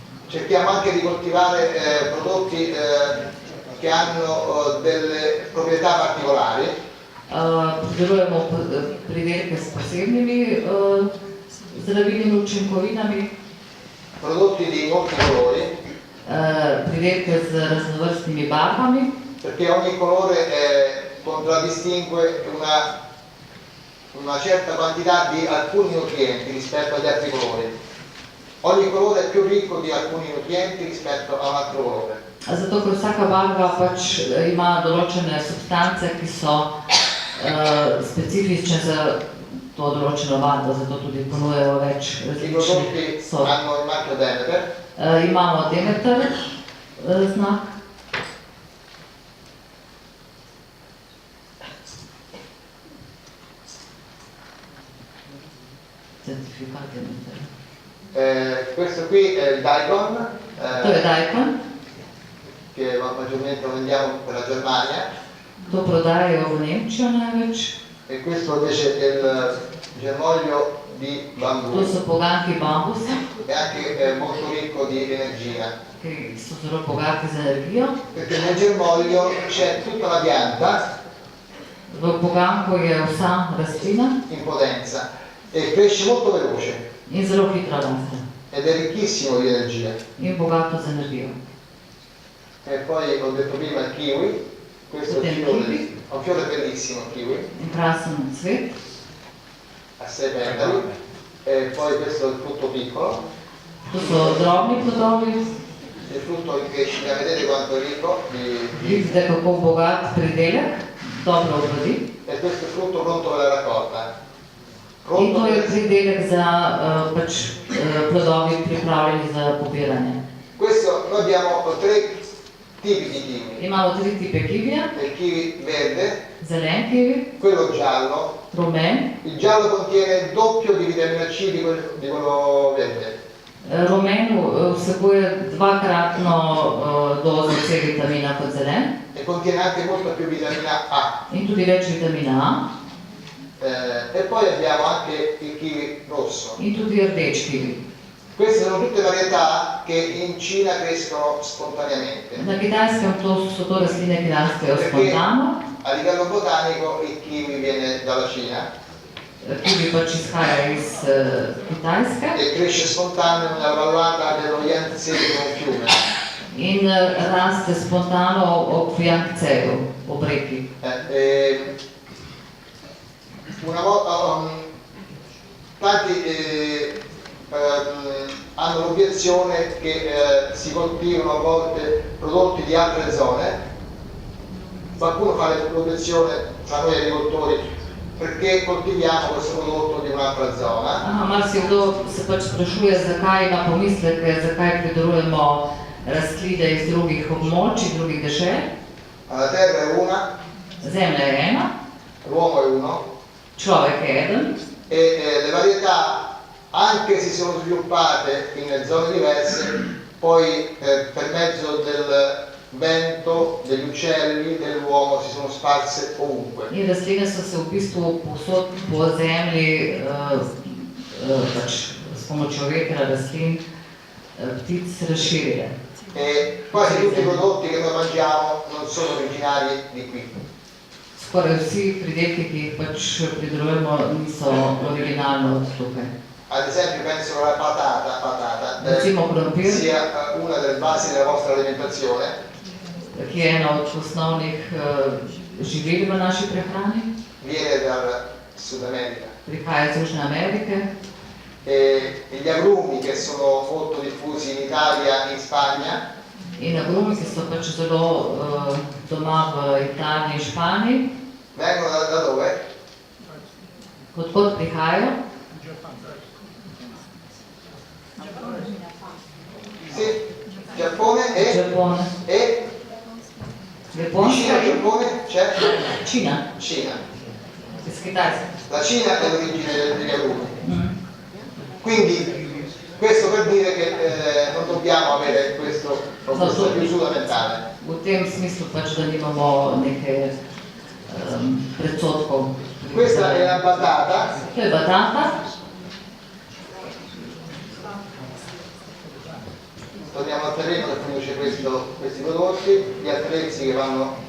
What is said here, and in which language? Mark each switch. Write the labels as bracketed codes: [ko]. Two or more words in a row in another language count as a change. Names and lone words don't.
[it] cerchiamo anche di coltivare prodotti che hanno delle proprietà particolari. [sl] Pridelujemo pridelke s posebnimi zdravilnimi učinkovinami, [it] prodotti di molti colori, [sl] pridelke z raznovrstnimi barvami, [it] perché ogni colore contraddistingue una certa quantità di alcuni nutrienti rispetto agli altri colori. Ogni colore è più ricco di alcuni nutrienti rispetto a un altro colore. [sl] Zato, ker vsaka barva pač ima določene substance, ki so specifične za to določeno barvo, zato tudi ponujajo več I različnih [it] prodotti [sl] sort. [it] hanno il marchio Demeter, [sl] Imamo Demeter znak. Certifikat Demeter. [it] questo qui è il Daikon, [sl] To je Daikon, [it] che maggiormente lo vendiamo per la Germania, [sl] to prodajajo v Nemčijo največ. [it] e questo invece è il germoglio di bambù, [sl] To so poganki bambusa, [it] è anche molto ricco di energia, [sl] ki so zelo bogati z energijo. [it] perché nel germoglio c'è tutta la pianta [sl] V poganku je vsa rastlina [it] in potenza e cresce molto veloce [sl] in zelo hitro raste [it] ed è ricchissimo di energia. [sl] in bogato z energijo. [it] E poi ho detto prima il kiwi, questo è un fiore bellissimo, il kiwi, [sl] In krasen cvet, [it] a 6 petali, e poi questo è il frutto piccolo, [sl] to so drobni plodovi, [it] il frutto in crescita, vedete quanto è ricco [sl] vidite kako bogat pridelek, dobro obrodi. [it] e questo è il frutto pronto per la raccolta. [sl] In [it] Pronto [sl] to je [it] per... [sl] pridelek za plodovi pripravljeni za pobiranje. [it] Questo, noi abbiamo 3 tipi di kiwi, [sl] Imamo 3 tipe kivija, [it] il kiwi verde, [sl] zelen kivi, [it] quello giallo, [sl] rumen. [it] il giallo contiene il doppio di vitamina C di quello verde. [sl] Rumen vsebuje dvakratno dozo C vitamina kot zelen [it] E contiene anche molta più vitamina A. [sl] in tudi več vitamina A [it] E poi abbiamo anche il kiwi rosso. [sl] in tudi rdeč kivi. [it] Queste sono tutte varietà che in Cina crescono spontaneamente. [sl] Na Kitajskem so to rastline, ki rastejo [it] Perché [sl] spontano. [it] a livello botanico il kiwi viene dalla Cina [sl] Kivi pač izhaja iz Kitajske [it] e cresce spontaneo nella vallata dello Yangtze, che è un fiume. [sl] in raste spontano ob Jangtzeju, ob reki. [it] Una volta tanti hanno l'obiezione che si coltivano a volte prodotti di altre zone. Qualcuno fa l'obiezione tra noi agricoltori perché coltiviamo questo prodotto di un'altra zona. [sl] Aha, marsikdo se pač sprašuje, zakaj ima pomisleke, zakaj pridelujemo rastline iz drugih območij, drugih dežel. [it] La terra è una, [sl] Zemlja je ena, [it] l'uomo è uno, [sl] človek je eden [it] e le varietà, anche se sono sviluppate in zone diverse, poi per mezzo del vento, degli uccelli, dell'uomo si sono sparse ovunque. [sl] in rastline so se v bistvu povsod po zemlji pač s pomočjo vetra, rastlin, ptic razširile. [it] E quasi tutti i prodotti che noi mangiamo non sono originari di qui. [sl] Skoraj vsi pridelki, ki jih pač pridelujemo, niso originalno od tukaj. [it] Ad esempio penso che la patata [sl] Recimo krompir, [it] sia una delle basi della vostra alimentazione, [sl] ki je ena od osnovnih živil v naši prehrani, [it] viene dal Sud America. [sl] prihaja iz Južne Amerike. [it] E gli agrumi che sono molto diffusi in Italia e in Spagna [sl] In agrumi, ki so pač zelo doma v Italiji in Španiji, [it] vengono da dove? [sl] odkot prihajajo? [it] Sì, Giappone Giappone. e vicino [sl] Japonska [it] al [sl] in [it] Giappone c'è [sl] Čina, [it] Cina. [sl] iz Kitajske. [it] La Cina è l'origine degli agrumi. Quindi questo per dire che non dobbiamo avere questa chiusura mentale. [sl] V tem smislu pač, da nimamo nekaj predsotkov. [it] Questa è la patata, [sl] To je batata, [it] torniamo al terreno che produce questi prodotti, gli attrezzi che vanno